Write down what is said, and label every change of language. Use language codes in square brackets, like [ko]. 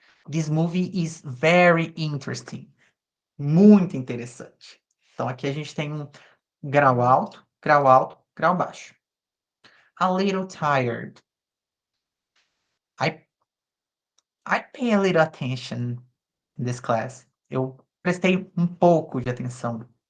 [en] This movie is very interesting. [pt] Muito interessante. Então aqui a gente tem um grau alto, grau alto, grau baixo. [en] A little tired. I I pay a little attention in this class. [pt] Eu prestei um pouco de atenção.